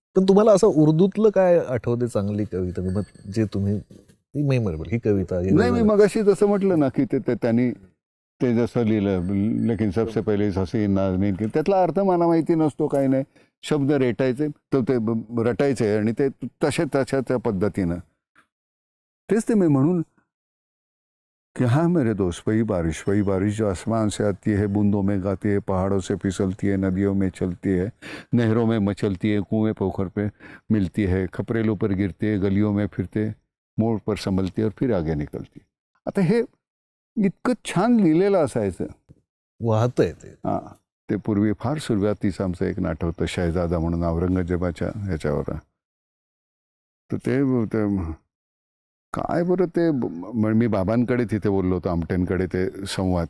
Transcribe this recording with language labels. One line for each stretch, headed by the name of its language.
Marathi: पण तुम्हाला असं उर्दूतलं काय आठवते चांगली कविता जे तुम्ही मेमोरेबल ही कविता? नाही मी मगाशी जसं म्हटलं ना की त्यांनी ते जसं लिहिलं
Hindi: लेकिन सबसे पहिले हसी नाजनीन,
Marathi: त्यातला अर्थ मला माहिती नसतो काही नाही. शब्द रेटायचे तर ते रटायचे आणि ते तशा त्या पद्धतीनं. तेच ते मी म्हणून कि
Hindi: हाँ मेरे दोस्त वही बारिश जो आसमान से आती है, बूंदों में गाती है, पहाड़ों से फिसलती है, नदियों में चलती है, नहरों में मचलती है, कुएं पोखर पे मिलती है, खपरेलों पर गिरती है, गलियों में फिरते मोड़ पर संभलती है और फिर आगे निकलती.
Marathi: आता हे इतकं छान लिहिलेलं असायचं, वाहतंय ते. हां ते पूर्वी फार सुरुवातीचं आमचं एक नाटक होतं शहजादा म्हणून औरंगजेबाच्या ह्याच्यावर. तर ते काय बरं ते मी बाबांकडे तिथे बोललो होतो आमटेंकडे ते संवाद.